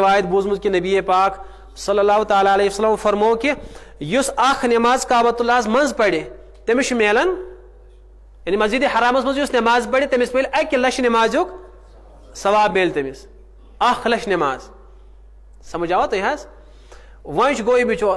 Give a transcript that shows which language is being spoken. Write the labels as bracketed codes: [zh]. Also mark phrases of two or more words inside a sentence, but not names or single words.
[ks] روایت بوٗزمٕژ کہِ نبی پاک [ar] صلی اللہ تعالیٰ علیہ وسلم [ks] فرموو کہِ یُس اکھ نٮ۪ماز کعبۃ اللہس منٛز پرِ تٔمِس چھُ میلان یعنی مسجدِ حرامس منٛز یُس نٮ۪ماز پرِ تٔمِس مِلہِ 1 لچھ نٮ۪مازیُک ثواب میلہِ تٔمِس 1 لچھ نٮ۪ماز سمجھ آوا تۄہہِ حظ وۄنۍ چھُ گوٚو یہِ بِچور